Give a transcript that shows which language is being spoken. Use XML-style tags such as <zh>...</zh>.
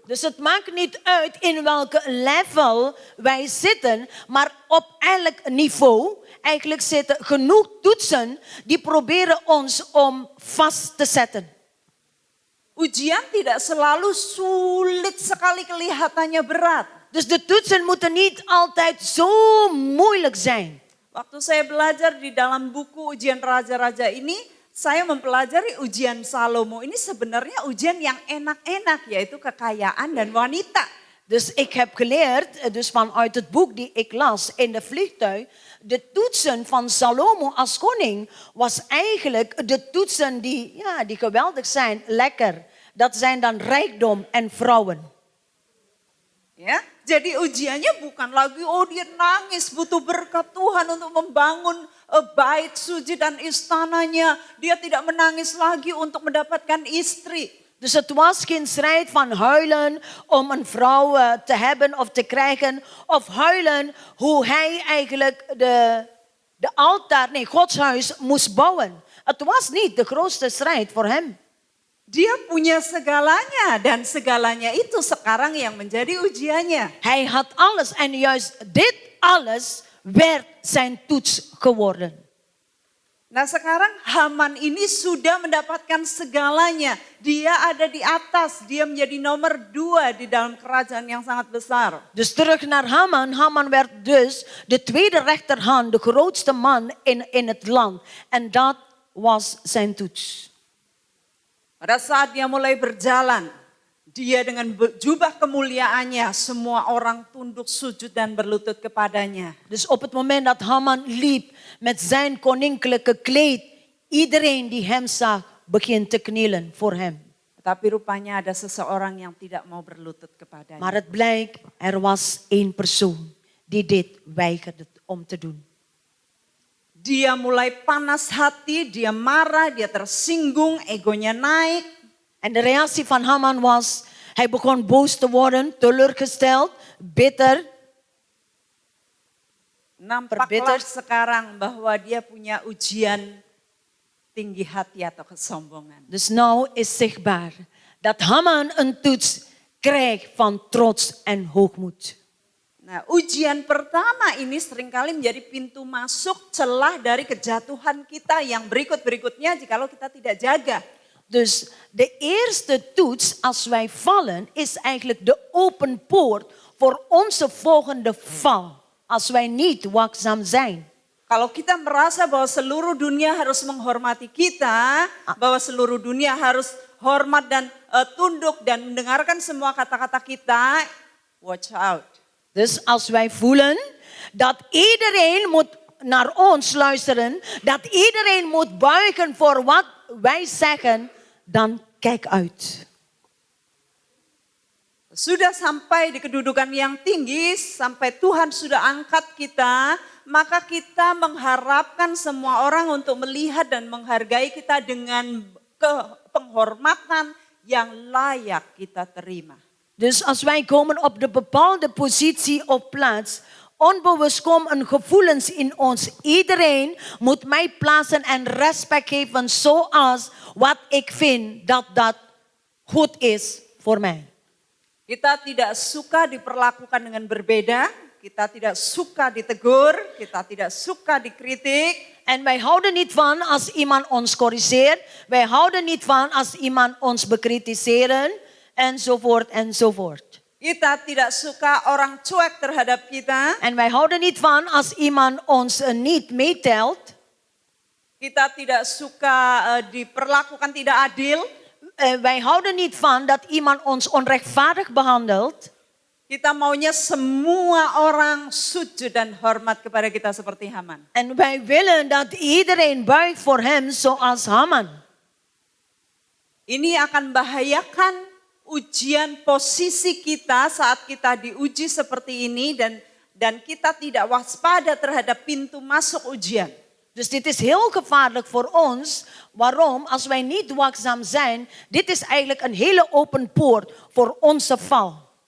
<nl>Dus het maakt niet uit in welke level wij zitten, maar op elk niveau eigenlijk zitten genoeg toetsen die proberen ons om vast te zetten.</nl> <id>Ujian tidak selalu sulit sekali kelihatannya berat.</id> <nl>Dus de toetsen moeten niet altijd zo moeilijk zijn.</nl> <id>Waktu saya belajar di dalam buku Ujian Raja-Raja ini, saya mempelajari ujian Salomo. Ini sebenarnya ujian yang enak-enak, yaitu kekayaan dan wanita.</id> <nl>Dus ik heb geleerd, dus vanuit het boek die ik las in de vliegtuig, de toetsen van Salomo als koning was eigenlijk de toetsen die geweldig zijn, lekker. Dat zijn dan rijkdom en vrouwen.</nl> <id>Ya, jadi ujiannya bukan lagi dia nangis butuh berkat Tuhan untuk membangun bait suci dan istananya. Dia tidak menangis lagi untuk mendapatkan istri.</id> <nl>Dus het was geen strijd van huilen om een vrouw te hebben of te krijgen. Of huilen hoe hij eigenlijk de altaar, Gods huis moest bouwen. Het was niet de grootste strijd voor hem.</nl> <id>Dia punya segalanya dan segalanya itu sekarang yang menjadi ujiannya.</id> <nl>Hij had alles en juist dit alles werd zijn toets geworden.</nl> <id>Nah sekarang Haman ini sudah mendapatkan segalanya. Dia ada di atas, dia menjadi nomor 2 di dalam kerajaan yang sangat besar.</id> <nl>Dus terug naar Haman. Haman werd dus de tweede rechterhand, de grootste man in het land. En dat was zijn toets.</nl> <id>Pada saat dia mulai berjalan, dia dengan jubah kemuliaannya, semua orang tunduk sujud dan berlutut kepadanya.</id> <nl>Dus op het moment dat Haman liep met zijn koninklijke kleed, iedereen die hem zag begint te knielen voor hem.</nl> <id>Tapi rupanya ada seseorang yang tidak mau berlutut kepadanya.</id> <nl>Maar het blijkt, er was één persoon die dit weigerde om te doen.</nl> <id>Dia mulai panas hati, dia marah, dia tersinggung, egonya naik.</id> <nl>En de reactie van Haman was, hij begon boos te worden, teleurgesteld, bitter.</nl> <id>Nampaklah sekarang bahwa dia punya ujian tinggi hati atau kesombongan.</id> <nl>Dus nou is zichtbaar dat Haman een toets krijg van trots en hoogmoed.</nl> <id>Nah, ujian pertama ini seringkali menjadi pintu masuk celah dari kejatuhan kita yang berikut-berikutnya jikalau kita tidak jaga.</id> <nl>Dus de eerste toets als wij vallen is eigenlijk de open poort voor onze volgende val. Als wij niet waakzaam zijn.</nl> <id>Kalau kita merasa bahwa seluruh dunia harus menghormati kita, bahwa seluruh dunia harus hormat dan tunduk dan mendengarkan semua kata-kata kita,</id> <en>watch out.</en> <nl>Dus als wij voelen dat iedereen moet naar ons luisteren, dat iedereen moet buigen voor wat wij zeggen, dan kijk uit.</nl> <id>Sudah sampai di kedudukan yang tinggi, sampai Tuhan sudah angkat kita, maka kita mengharapkan semua orang untuk melihat dan menghargai kita dengan penghormatan yang layak kita terima.</id> <nl>Dus als wij komen op de bepaalde positie of plaats, onbewust komen gevoelens in ons. Iedereen moet mij plaatsen en respect geven zoals wat ik vind dat goed is voor mij.</nl> <id>Kita tidak suka diperlakukan dengan berbeda, kita tidak suka ditegur, kita tidak suka dikritik.</id> <nl>En wij houden niet van als iemand ons corrigeert. Wij houden niet van als iemand ons bekritiseren. Enzovoort, enzovoort.</nl> <id>Kita tidak suka orang cuek terhadap kita.</id> <nl>En wij houden niet van als iemand ons niet meetelt.</nl> <id>Kita tidak suka diperlakukan tidak adil.</id> <nl>Wij houden niet van dat iemand ons onrechtvaardig behandelt.</nl> <id>Kita maunya semua orang sujud dan hormat kepada kita seperti Haman.</id> <nl>En wij willen dat iedereen buigt voor hem zoals Haman.</nl> <id>Ini akan membahayakan ujian posisi kita saat kita diuji seperti ini dan kita tidak waspada terhadap pintu masuk ujian.</id> <nl>Dus dit is heel gevaarlijk voor ons. Waarom? Als wij niet waakzaam zijn, dit is eigenlijk een hele open poort voor onze val.</nl>